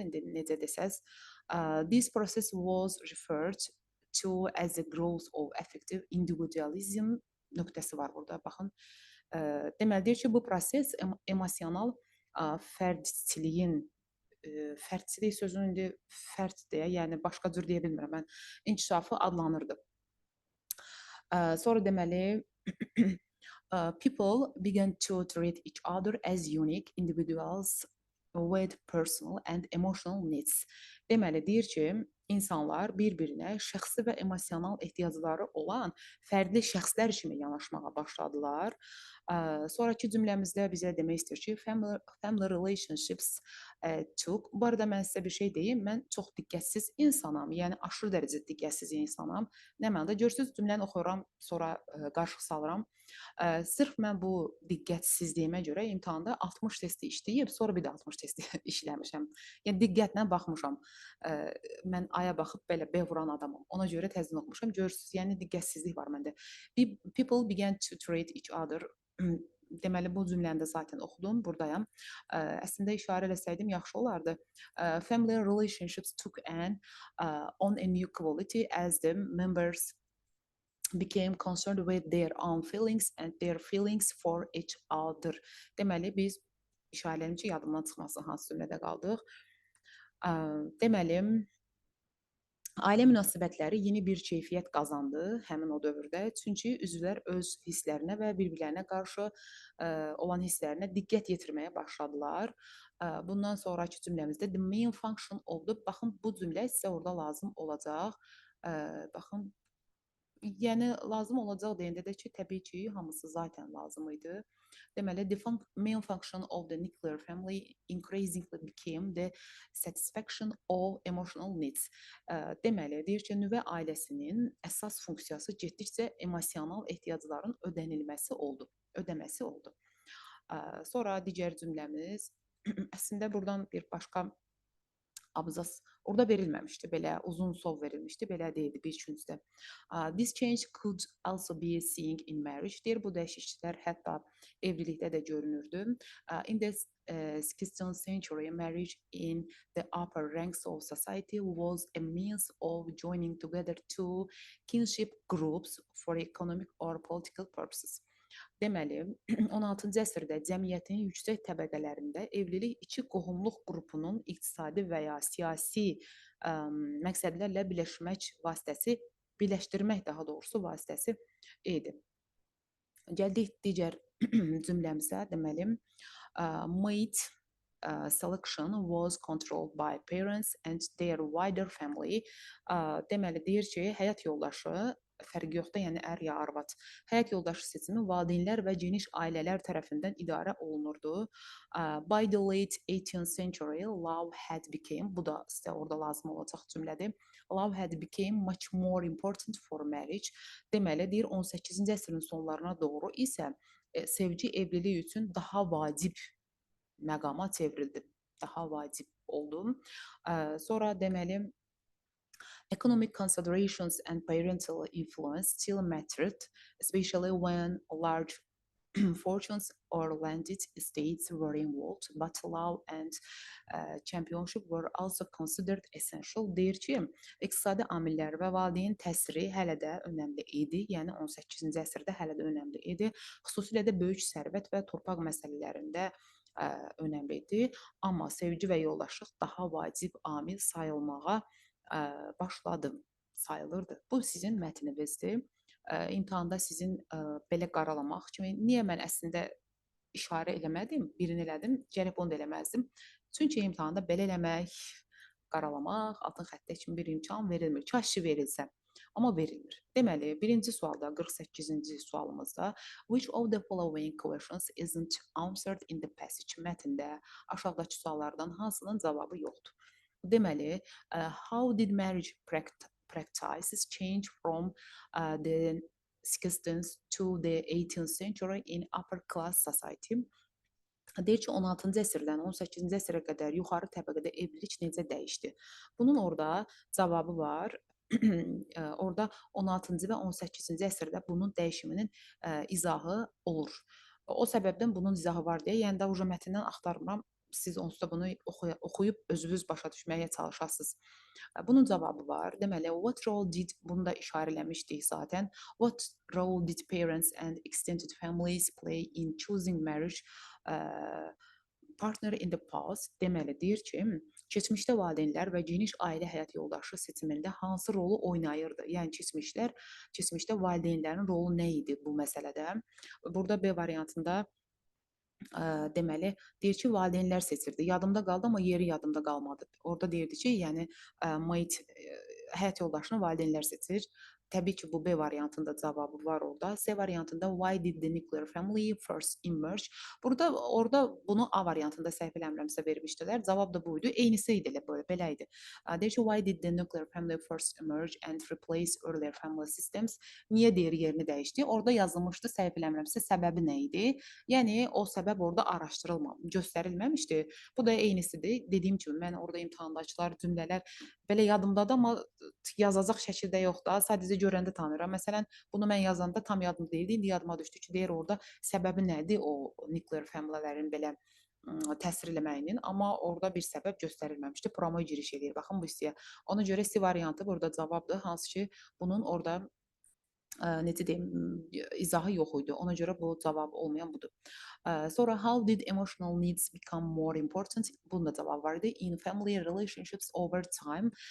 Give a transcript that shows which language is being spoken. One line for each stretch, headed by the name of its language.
Azerbaijani: İndi necə desəz,
English: this process was referred to as the growth of affective individualism
Azerbaijani: nöqtəsi var burada. Baxın, deməli deyir ki, bu proses emosional fərdsizliyin fərdçilik sözünü indi fərd deyə, yəni başqa cür deyə bilmirəm mən, inkişafı adlanırdı. Sonra deməli
English: people began to treat each other as unique individuals with personal and emotional needs.
Azerbaijani: Deməli deyir ki, insanlar bir-birinə şəxsi və emosional ehtiyacları olan fərqli şəxslər kimi yanaşmağa başladılar. Sonrakı cümləmizdə bizə demək istəyir ki,
English: family relationships took.
Azerbaijani: Bu arada mən sizə bir şey deyim, mən çox diqqətsiz insanam, yəni aşırı dərəcədə diqqətsiz insanam. Nə mənada? Görürsüz, cümləni oxuyuram, sonra qarışıq salıram. Sırf mən bu diqqətsizliyimə görə imtahanda 60 testi işləyib, sonra bir də 60 testi işləmişəm. Yəni diqqətlə baxmışam. Mən aya baxıb belə B vuran adamam. Ona görə təzmin oxumuşam. Görürsüz, yəni diqqətsizlik var məndə.
English: People began to treat each other.
Azerbaijani: Deməli bu cümləni də zaten oxudum, buradayam. Əslində işarə eləsəydim yaxşı olardı.
English: Family relationships took on a new quality as the members became concerned with their own feelings and their feelings for each other.
Azerbaijani: Deməli biz işarələrim ki, yadımdan çıxmasın hansı cümlədə qaldıq. Deməli ailə münasibətləri yeni bir keyfiyyət qazandı həmin o dövrdə. Çünki üzvlər öz hisslərinə və bir-birlərinə qarşı olan hisslərinə diqqət yetirməyə başladılar. Bundan sonraki cümləmizdə
English: the main function of the,
Azerbaijani: baxın bu cümlə sizə orada lazım olacaq. Baxın, yəni lazım olacaq deyəndə də ki, təbii ki, hamısı zaten lazım idi. Deməli,
English: the main function of the nuclear family increasingly became the satisfaction of emotional needs.
Azerbaijani: Deməli, deyir ki, nüvə ailəsinin əsas funksiyası getdikcə emosional ehtiyacların ödəməsi oldu. Sonra digər cümləmiz, əslində buradan bir başqa abzas orada verilməmişdi, belə uzun sov verilmişdi, belə deyildi bir üçüncüdə.
English: This change could also be seen in marriage.
Azerbaijani: Deyir, bu dəyişikliklər hətta evlilikdə də görünürdü.
English: In the 16th century, marriage in the upper ranks of society was a means of joining together two kinship groups for economic or political purposes.
Azerbaijani: Deməli, 16-cı əsrdə cəmiyyətin yüksək təbəqələrində evlilik iki qohumluq qrupunun iqtisadi və ya siyasi məqsədlərlə birləşdirmək daha doğrusu vasitəsi idi. Gəldik digər cümləmizə, deməli,
English: mate selection was controlled by parents and their wider family.
Azerbaijani: Deməli, deyir ki, həyat yoldaşı fərqi yoxdur, yəni ər ya arvad. Həyat yoldaşı seçimi valideynlər və geniş ailələr tərəfindən idarə olunurdu.
English: By the late 18th century, love had become,
Azerbaijani: bu da sizə orada lazım olacaq cümlədir.
English: Love had become much more important for marriage.
Azerbaijani: Deməli, deyir 18-ci əsrin sonlarına doğru isə sevgi evlilik üçün daha vacib məqama çevrildi. Daha vacib oldu. Sonra deməli
English: economic considerations and parental influence still mattered, especially when large fortunes or landed estates were involved, but law and championship were also considered essential.
Azerbaijani: Deyir ki, iqtisadi amillər və valideyn təsiri hələ də önəmli idi. Yəni 18-ci əsrdə hələ də önəmli idi. Xüsusilə də böyük sərvət və torpaq məsələlərində önəmli idi. Amma sevgi və yoldaşlıq daha vacib amil sayılmağa başladı, sayılırdı. Bu sizin mətninizdir. İmtahanda sizin belə qaralamaq kimi, niyə mən əslində işarə eləmədim, birini elədim, gərək onu da eləməzdim. Çünki imtahanda belə eləmək, qaralamaq, altın xəttə kimi bir imkan verilmir. Kaş verilsə, amma verilmir. Deməli, birinci sualda, 48-ci sualımızda
English: which of the following questions isn't answered in the passage?
Azerbaijani: Mətndə aşağıdakı suallardan hansının cavabı yoxdur? Deməli,
English: how did marriage practices change from the 16th to the 18th century in upper class society?
Azerbaijani: Deyir ki, 16-cı əsrdən 18-ci əsrə qədər yuxarı təbəqədə evlilik necə dəyişdi? Bunun orada cavabı var. Orada 16-cı və 18-ci əsrdə bunun dəyişiminin izahı olur. O səbəbdən bunun izahı var deyə, yəni də uca mətndən axtarmıram. Siz onsuz da bunu oxuyub özünüz başa düşməyə çalışasınız. Bunun cavabı var. Deməli,
English: what role did,
Azerbaijani: bunu da işarə eləmişdik zaten.
English: What role did parents and extended families play in choosing marriage partner in the past?
Azerbaijani: Deməli, deyir ki, keçmişdə valideynlər və geniş ailə həyat yoldaşı seçimində hansı rolu oynayırdı? Yəni keçmişdə valideynlərin rolu nə idi bu məsələdə? Burada B variantında deməli, deyir ki, valideynlər seçirdi. Yadımda qaldı, amma yeri yadımda qalmadı. Orada deyirdi ki, yəni mate həyat yoldaşını valideynlər seçir. Təbii ki, bu B variantında cavabı var orada. C variantında
English: why did the nuclear family first emerge?
Azerbaijani: Orada bunu A variantında səhv eləmirəmsə vermişdilər. Cavab da bu idi. Eynisi idi belə idi. Deyir ki,
English: why did the nuclear family first emerge and replace earlier family systems?
Azerbaijani: Niyə deyir yerini dəyişdi? Orada yazılmışdı, səhv eləmirəmsə səbəbi nə idi? Yəni o səbəb orada göstərilməmişdi. Bu da eynisidir. Dediyim kimi mən orada imtahandakılar cümlələr belə yadımdadır, amma yazacaq şəkildə yox da, sadəcə görəndə tanıyıram. Məsələn, bunu mən yazanda tam yadımda deyildi, indi yadıma düşdü ki, deyir orada səbəbi nədir o nuclear family-lərin belə təsir eləməyinin, amma orada bir səbəb göstərilməmişdi. Promo giriş edir. Baxın bu hissəyə. Ona görə C variantı burada cavabdır, hansı ki, bunun orada necə deyim, izahı yox idi. Ona görə bu cavab olmayan budur.
English: Sonra how did emotional needs become more important?
Azerbaijani: Bunun da cavab var idi.
English: In family relationships over time.